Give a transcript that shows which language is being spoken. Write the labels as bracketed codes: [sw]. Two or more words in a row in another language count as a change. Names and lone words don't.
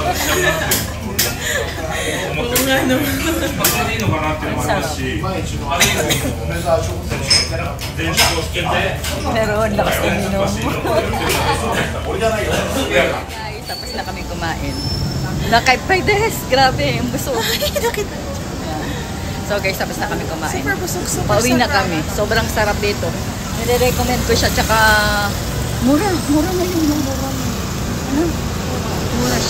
[tl] Oo nga naman. [ja] いいのかなっていうのもありますし、あれ以外にも電子をつけて、 [tl] Pero ang lakas ng inom. [ja] 俺じゃないよ。 [tl] Guys, tapos na kami kumain. Nakay des! Grabe, ang busog. So guys, tapos na kami kumain. Super busog, super Pauwi na kami. Sobrang sarap dito. Nire-recommend ko siya, tsaka mura na yun. Ano? Mura siya.